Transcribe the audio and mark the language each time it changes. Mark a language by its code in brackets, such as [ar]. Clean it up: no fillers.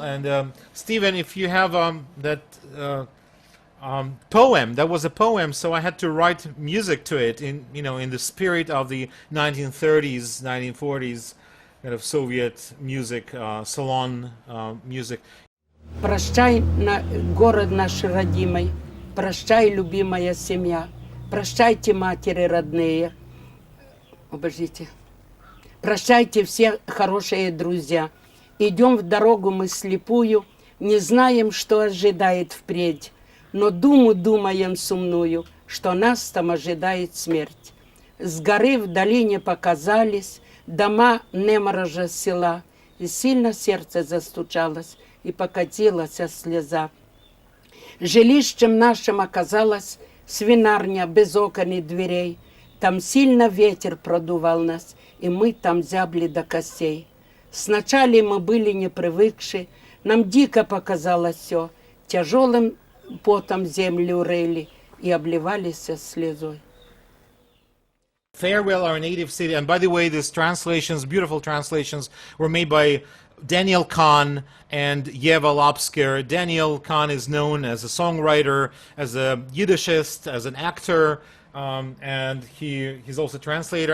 [en] And Stephen, if you have that poem, that was a poem, so I had to write music to it in the spirit of the 1930s, 1940s kind of Soviet music, salon music. [ru] Прощай, город наш родимый, прощай, любимая семья, прощайте, матери родные, обождите, прощайте, все хорошие друзья. Идем в дорогу мы слепую, не знаем, что ожидает впредь, но думаем сумную, что нас там ожидает смерть. С горы в долине показались дома неморожа села, и сильно сердце застучалось, и покатилась слеза. Жилищем нашим оказалась свинарня без окон и дверей. Там сильно ветер продувал нас, и мы там зябли до костей. Сначала мы были не привыкши, нам дико показалось все. Тяжелым потом землю рыли и обливались слезой. [en] Farewell, Our Native City. And by the way, these translations, beautiful translations, were made by Daniel Kahn and Yeva Lobsker. Daniel Kahn is known as a songwriter, as a Yiddishist, as an actor, and he's also a translator.